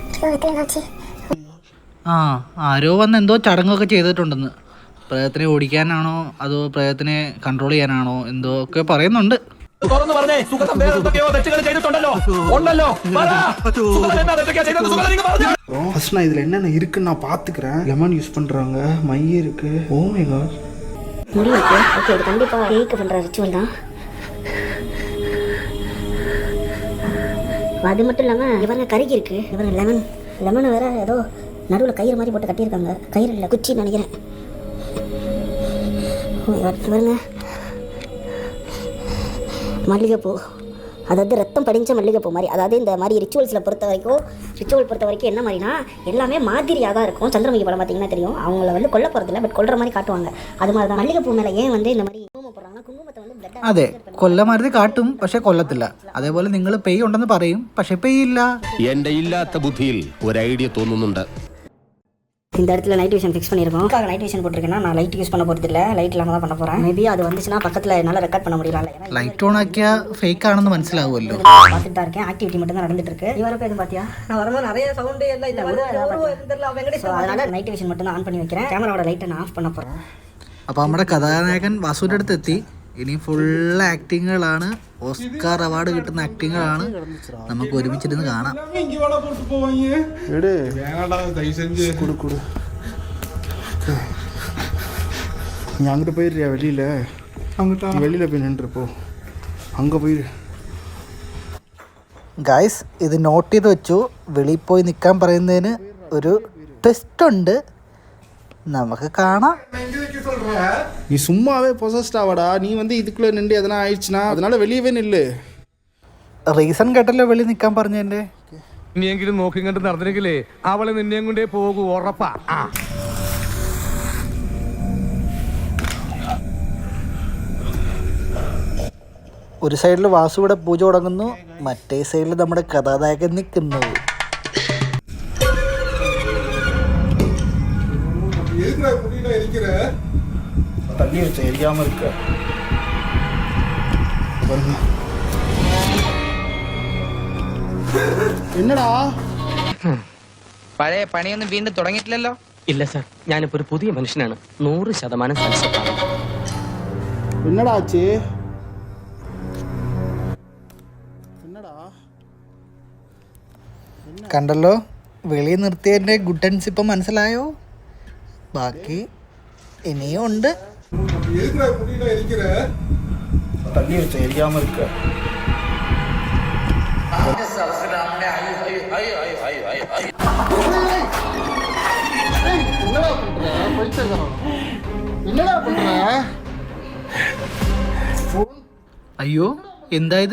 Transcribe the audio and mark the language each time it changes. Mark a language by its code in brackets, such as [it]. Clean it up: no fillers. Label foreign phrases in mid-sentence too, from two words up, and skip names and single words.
[ml] ആ ആരോ വന്ന് എന്തോ ചടങ്ങൊക്കെ ചെയ്തിട്ടുണ്ടെന്ന്. പ്രേതത്തിനെ ഓടിക്കാനാണോ അതോ പ്രേതത്തിനെ കൺട്രോൾ ചെയ്യാനാണോ എന്തോ ഒക്കെ പറയുന്നുണ്ട്. തുറന്നു പറഞ്ഞേ, സുഗതം വേറെ എന്തൊക്കെയോ തെറ്റുകൾ ചെയ്തിട്ടുണ്ടല്ലോ. ഉണ്ടല്ലോ. പറ. സുഗതം എന്നാ തെറ്റൊക്കെയാ ചെയ്തത്? സുഗതം നിങ്ങൾ പറഞ്ഞോ. [ta] ஃபர்ஸ்ட் நான் இதில் என்னென்ன இருக்குன்னு நான் பார்த்துக்கிறேன். லெமன் யூஸ் பண்ணுறாங்க, மை இருக்கு. [en] Oh my God, [ta] முடி இருக்கு. ஓகே, இது கண்டிப்பாக பேய்க்கு பண்ணுற ரிச்சுவல் தான். அது மட்டும் இல்லாமல் இவங்க கருகி இருக்கு. இவங்க லெமனை வேற ஏதோ நடுவில் கயிறு மாதிரி போட்டு கட்டியிருக்காங்க. கயிறு இல்லை, குச்சின்னு நினைக்கிறேன். இவருங்க மல்லிகைப்பூ, அதாவது ரத்தம் படிஞ்ச மல்லிகைப்பூ மாதிரி. அதாவது இந்த மாதிரி ரிச்சுவல் பொறுத்த வரைக்கும் என்ன மாதிரினா எல்லாமே மாதிரியாக தான் இருக்கும். சந்திரமுகி படம் பார்த்தீங்கன்னா தெரியும். அவங்கள வந்து கொல்ல போகிறதில்ல, பட் கொல்ற மாதிரி காட்டுவாங்க. அது மாதிரி தான் மல்லிகைப்பூ மேலே ஏன் வந்து இந்த மாதிரி குங்குமம் போடுறாங்கன்னா குங்குமத்தை வந்து blood [ml] അതെ, കൊല്ലമാരുതി കാട്ടും പക്ഷെ കൊല്ലത്തില്ല. അതേപോലെ നിങ്ങൾ പെയ് ഉണ്ടെന്ന് പറയും പക്ഷെ പെയ്യില്ല. എന്റെ ഇല്ലാത്ത ബുദ്ധിയിൽ ഒരു ഐഡിയ തോന്നുന്നുണ്ട്. [ta] இந்த இடத்துல [en] light vision fix [ta] பண்ணியிருக்கோம். [en] light vision [ta] போட்டிருக்கேன்னா நான் [en] light use [ta] பண்ண போகிறது இல்லை, லைட் இல்லாமல் தான் பண்ண போகிறேன். மேபி அது வந்துச்சுன்னா பக்கத்தில் என்னால் ரெக்கார்ட் பண்ண முடியல. [en] light on [ml] ആക്കിയാൽ ഫേക്ക് ആണെന്ന് മനസ്സിലാവുമല്ലോ. [ta] பார்த்துட்டு தான் இருக்கேன். ஆக்டிவிட்டி மட்டும் தான் நடந்துட்டு இருக்கு. இவருக்கு எதுவும் பார்த்தியா? நான் வரும்போது நிறைய சவுண்டு எல்லாம் அதனால [en] night vision [ta] மட்டும் தான் ஆன் பண்ணி வைக்கிறேன். கேமராவோட லைட்டை நான் ஆஃப் பண்ண போகிறேன். [ml] അപ്പോൾ നമ്മുടെ കഥാനായകൻ വാസുവിൻ്റെ അടുത്ത് എത്തി. ഇനി ഫുൾ ആക്ടിങ്ങുകളാണ്, [en] Oscar award [ml] കിട്ടുന്ന ആക്ടിങ്ങുകളാണ്. നമുക്ക് ഒരുമിച്ചിരുന്ന് കാണാം. [ta] எடு கொடு கொடு. நீ அங்கிட்டு போயிடுறியா வெளியில்? அங்கிட்ட வெளியில் போய் நின்றுப்போ, அங்கே போயிடு. [ml] ഗായ്സ്, ഇത് നോട്ട് ചെയ്ത് വെച്ചു. വെളിയിൽ പോയി നിൽക്കാൻ പറയുന്നതിന് ഒരു ടെസ്റ്റ് ഉണ്ട്, നമുക്ക് കാണാം. [ta] நீ சும்மாவே பொசஸ்ட் ஆவாடா. நீ வந்து இதுக்குள்ளே நின்று எதனா ஆயிடுச்சுன்னா அதனால வெளியவே நில்லு. [ml] റീസൺ കേട്ടല്ലോ വെളിയിൽ നിൽക്കാൻ പറഞ്ഞതിൻ്റെ. ഇനിയെങ്കിലും നോക്കി കണ്ട് നടന്നിരിക്കില്ലേ അവള് നിന്നെയും കൊണ്ടേ പോകൂ, ഉറപ്പാ. ഒരു സൈഡിൽ വാസുവിടെ പൂജ തുടങ്ങുന്നു, മറ്റേ സൈഡിൽ നമ്മുടെ കഥാനായകൻ നിൽക്കുന്നു. [ta] தண்ணி வச்ச எரியாமல் இருக்க பாருங்க. என்னடா [ml] പഴയ പണിയൊന്നും വീണ്ടും തുടങ്ങിയിട്ടില്ലല്ലോ? ഇല്ല സർ, ഞാനിപ്പോ ഒരു പുതിയ മനുഷ്യനാണ്. 100% സൽസത്താണ്. [ta] என்னடா ஆச்சு? என்னடா [ml] കണ്ടല്ലോ, വെളിയിൽ നിർത്തിയതിൻ്റെ ഗുഡൻസ് ഇപ്പം മനസ്സിലായോ? ബാക്കി ഇനിയും ഉണ്ട്. [ta] தண்ணி வச்ச எரியாமல் இருக்க என்னடா பண்ற? [ml] അയ്യോ, എന്തായത്?